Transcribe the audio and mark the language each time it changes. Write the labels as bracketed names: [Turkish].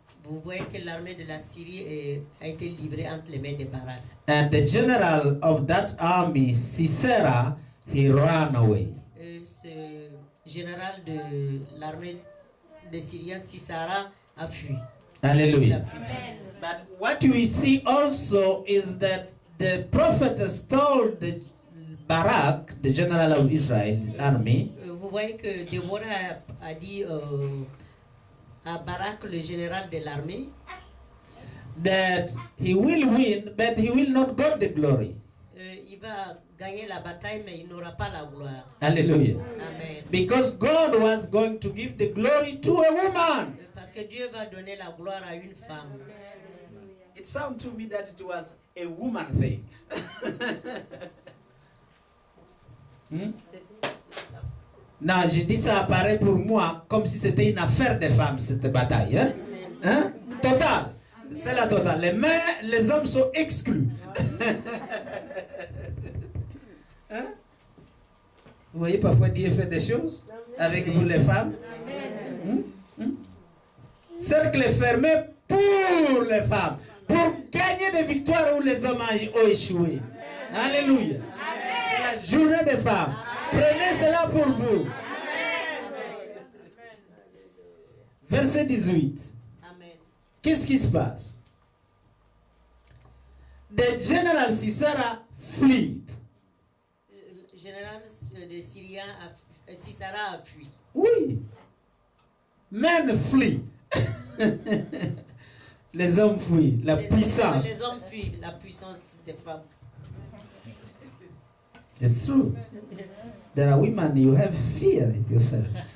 [French] Vous voyez que l'armée de la Syrie a été livrée entre les mains de Barak. [English] And the general of that army, Sisera, he ran away. [French] Ce général de l'armée de Syriens, Sisera, a fui. Hallelujah. [English] But what we see also is that the prophetess told the Barak, the general of Israel's army, [French] Vous voyez que Déborah a dit à Barak, le général de l'armée, [English] that he will win, but he will not get the glory. [French] Il va gagner la bataille, mais il n'aura pas la gloire. Hallelujah. Amen. [English] Because God was going to give the glory to a woman. [French] Parce que Dieu va donner la gloire à une femme. [English] It sounds to me that it was a woman thing. [French] Non, je dis ça apparaît pour moi comme si c'était une affaire de femmes, cette bataille. Hein? Total. C'est la totale. Les hommes sont exclus. Hein? Vous voyez, parfois Dieu fait des choses avec vous les femmes. Cercle fermé pour les femmes, pour gagner des victoires où les hommes ont échoué. Alléluia. C'est la journée des femmes. Prenez cela pour vous. Verset 18. Amen. Qu'est-ce qui se passe? [English] The general Sisera fled. [French] Le général de Syriens, Sisera a fui. [English] Oui. Men flee. [French] Les hommes fuient. La puissance. Les hommes fuient la puissance des femmes. [English] It's true. There are women, you have fear yourself.